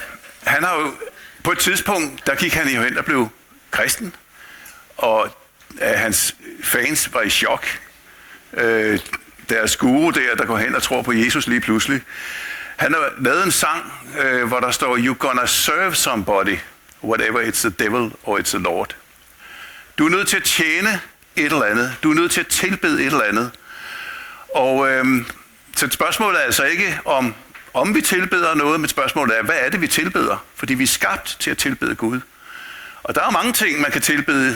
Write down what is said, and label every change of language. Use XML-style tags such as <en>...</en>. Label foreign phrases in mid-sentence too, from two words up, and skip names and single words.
<da>Han har jo, på et tidspunkt, der gik han jo hen og blev kristen, og hans fans var i chok. Deres guru der går hen og tror på Jesus lige pludselig. Han har lavet en sang, hvor der står,</da> <en>"You're gonna serve somebody, whatever it's the devil or it's the Lord."</en> <da>Du er nødt til at tjene et eller andet. Du er nødt til at tilbede et eller andet. Og så spørgsmålet er altså ikke om vi tilbeder noget, men spørgsmålet er, hvad er det, vi tilbeder? Fordi vi er skabt til at tilbede Gud. Og der er mange ting, man kan tilbede.</da>